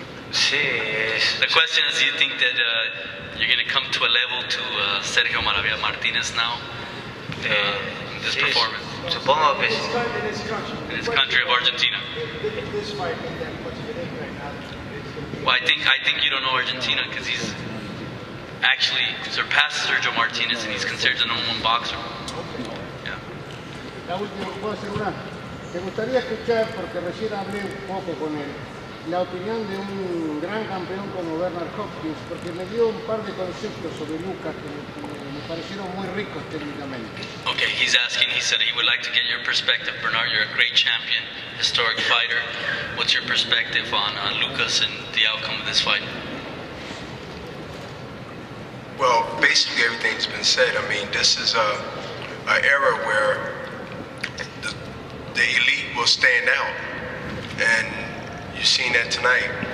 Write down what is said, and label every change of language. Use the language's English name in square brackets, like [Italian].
[English] The question is, do you think that you're going to come to a level to Sergio Maravilla Martinez now in this performance? [Spanish] Supongo que [English] In his country of Argentina. Well, I think you don't know Argentina because he's actually surpassed Sergio Martinez and he's considered the number one boxer. Yeah. [Spanish] La última, ¿puedo hacer una? Me gustaría escuchar, porque recién hablé un poco con él, la opinión de un gran campeón como Bernard Hopkins, porque me dio un par de conceptos sobre Lucas que me parecieron muy ricos técnicamente. [English] Okay, he said he would like to get your perspective. Bernard, you're a great champion, historic fighter. What's your perspective on Lucas and the outcome of this fight? Well, basically everything's been said. I mean, this is an era where the elite will stand out, and you've seen that tonight.